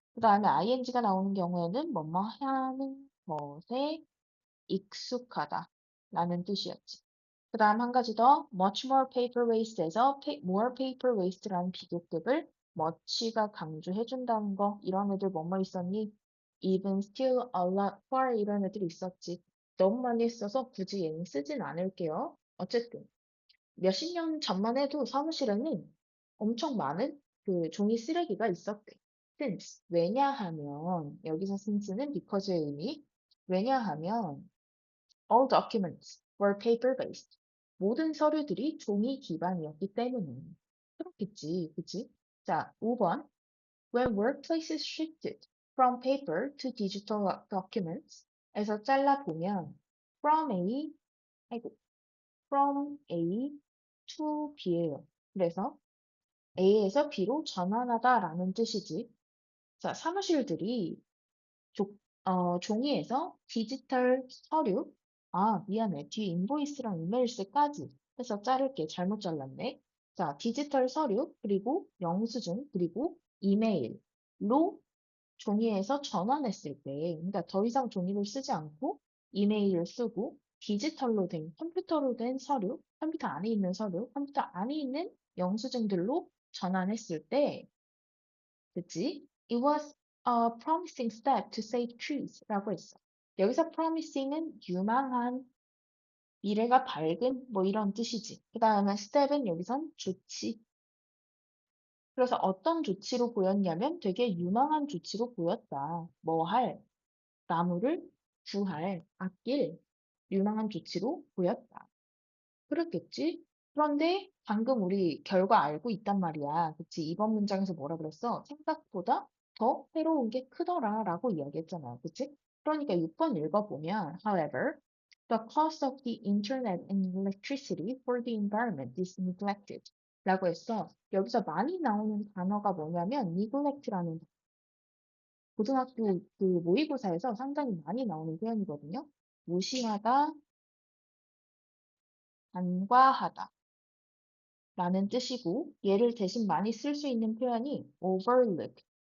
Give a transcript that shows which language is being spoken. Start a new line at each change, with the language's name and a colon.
Korean: 그 다음에 ing가 나오는 경우에는 뭐뭐 하는 것에 익숙하다 라는 뜻이었지. 그 다음 한 가지 더
English: much more paper waste
Korean: 에서 more paper waste라는 비교급을 much가 강조해준다는 거 이런 애들 뭐뭐 있었니?
English: even, still, a lot, far
Korean: 이런 애들이 있었지. 너무 많이 써서 굳이 얘는 쓰진 않을게요. 어쨌든 몇십 년 전만 해도 사무실에는 엄청 많은 그 종이 쓰레기가 있었대.
English: since
Korean: 왜냐하면 여기서
English: since는 because의
Korean: 의미 왜냐하면
English: all documents were paper-based.
Korean: 모든 서류들이 종이 기반이었기 때문에. 그렇겠지, 그치? 자, 5번.
English: When workplaces shifted from paper to digital documents,
Korean: 에서 잘라보면
English: from A,
Korean: 아이고,
English: from A to B예요.
Korean: 그래서 A에서 B로 전환하다라는 뜻이지. 자, 사무실들이 종이에서 디지털 서류, 미안해. 뒤에 인보이스랑 이메일스까지 해서 자를게. 잘못 잘랐네. 자, 디지털 서류, 그리고 영수증, 그리고 이메일로 종이에서 전환했을 때, 그러니까 더 이상 종이를 쓰지 않고 이메일을 쓰고 디지털로 된, 컴퓨터로 된 서류, 컴퓨터 안에 있는 서류, 컴퓨터 안에 있는 영수증들로 전환했을 때, 그치?
English: It was a promising step to save trees
Korean: 라고 했어. 여기서 promising은 유망한, 미래가 밝은, 뭐 이런 뜻이지. 그 다음에 step은 여기선 조치. 그래서 어떤 조치로 보였냐면 되게 유망한 조치로 보였다. 뭐 할, 나무를 구할, 아낄 유망한 조치로 보였다. 그렇겠지? 그런데 방금 우리 결과 알고 있단 말이야. 그치? 이번 문장에서 뭐라 그랬어? 생각보다 더 해로운 게 크더라 라고 이야기했잖아. 그치? 그러니까 6번 읽어보면
English: however, the cost of the internet and electricity for the environment is neglected
Korean: 라고 했어. 여기서 많이 나오는 단어가 뭐냐면 neglect라는 고등학교 그 모의고사에서 상당히 많이 나오는 표현이거든요. 무시하다, 간과하다 라는 뜻이고 얘를 대신 많이 쓸 수 있는 표현이 overlook.